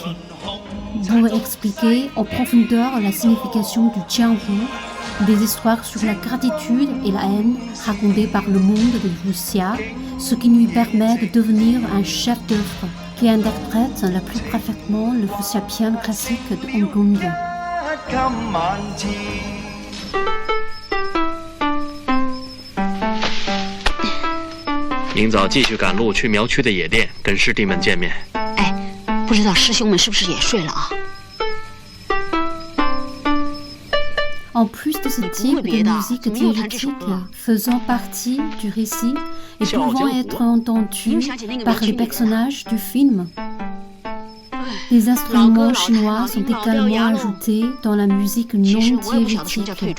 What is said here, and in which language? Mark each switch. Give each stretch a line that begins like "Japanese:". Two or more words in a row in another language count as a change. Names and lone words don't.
French: Pour expliquer en profondeur la signification du jianghu, des histoires sur la gratitude et la haine racontées par le monde de Wuxia, ce qui lui permet de devenir un chef d'œuvre qui interprète le plus parfaitement le wuxiapian classique de Hong Kong.
Chinese: 明早继续赶路去苗区的野店，跟师弟们见面。哎，不知道师兄们是不是也睡了啊？
French: En plus de ce type de musique diégétique faisant partie du récit et pouvant être entendu par les personnages du film, les instruments chinois sont également ajoutés dans la musique non diégétique,